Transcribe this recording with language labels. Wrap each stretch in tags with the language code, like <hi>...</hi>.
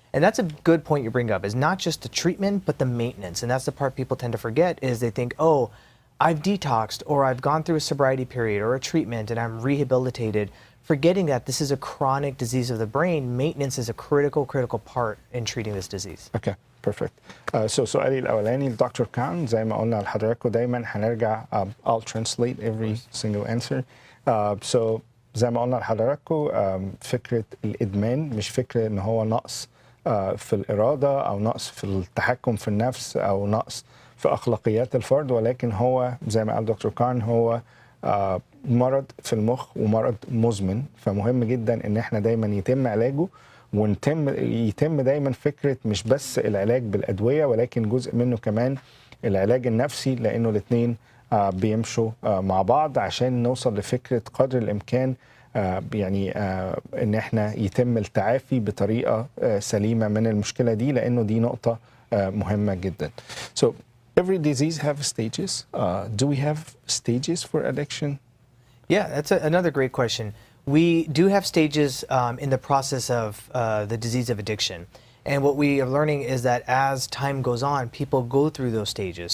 <en>And that's a good point you bring up, is not just the treatment, but the maintenance. And that's the part people tend to forget, is they think, oh, I've detoxed, or I've gone through a sobriety period or a treatment and I'm rehabilitated, forgetting that this is a chronic disease of the brain. Maintenance is a critical part in treating this disease. Okay. Perfect.</en> <ar>So سؤالي الأولاني لدكتور كان زي ما قلنا لحضراتكم دايما هنرجع</ar> <en>I'll translate every single answer.</en> <ar>So زي ما قلنا لحضراتكم فكرة الإدمان مش فكرة إن هو نقص في الإرادة أو نقص في التحكم في النفس أو نقص في أخلاقيات الفرد، ولكن هو زي ما قال دكتور كان هو مرض في المخ ومرض مزمن، فمهم جدا إن احنا دايما يتم علاجه يتم دايما فكرة مش بس العلاج بالأدوية، ولكن جزء منه كمان العلاج النفسي، لأنه الاثنين بيمشوا مع بعض عشان نوصل لفكرة قدر الإمكان يعني إن احنا يتم التعافي بطريقة سليمة من المشكلة دي، لأنه دي نقطة مهمة جدا.</ar> <en>So every disease have stages. Do we have stages for addiction? Yeah, that's another great question. We do have stages in the process of the disease of addiction. And what we are learning is that as time goes on, people go through those stages.</en>